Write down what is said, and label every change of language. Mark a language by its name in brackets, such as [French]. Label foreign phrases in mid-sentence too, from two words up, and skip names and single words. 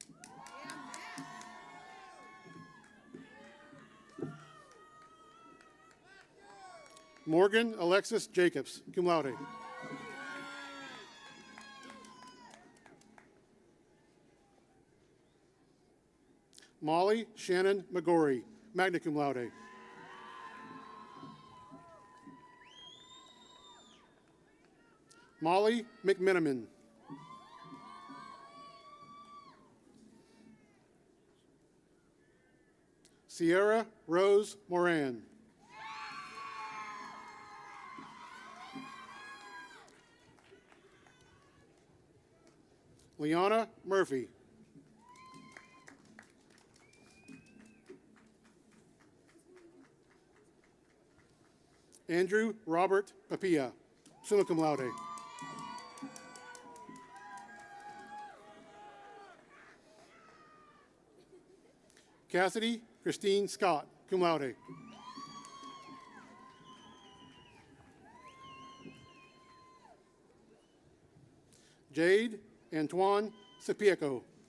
[English] Morgan Alexis Jacobs, [Latin] cum laude. [English] Molly Shannon McGorry, [Latin] magna cum laude. [English] Molly McMiniman. Sierra Rose Moran. Liana Murphy. Andrew Robert Papilla, [Latin] summa cum laude. [English] Cassidy Christine Scott, [Latin] cum laude. [English] Jade Antoine Sapieco.